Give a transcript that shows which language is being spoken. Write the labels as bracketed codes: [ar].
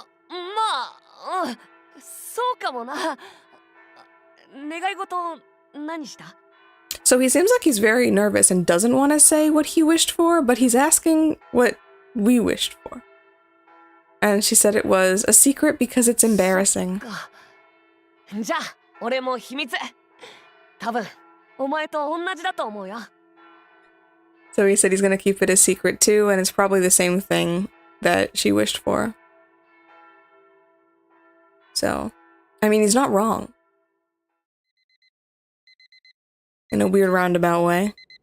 [ja] まあ、そうかもな。願い事何した？ [en] So he seems like he's very nervous and doesn't want to say what he wished for, but he's asking what we wished for. And she said it was a secret because it's embarrassing. [ja] じゃあ、俺も秘密。多分、お前と同じだと思うよ。 [en] So he said he's gonna keep it a secret too, and it's probably the same thing that she wished for. So, I mean, he's not wrong. in a weird roundabout way.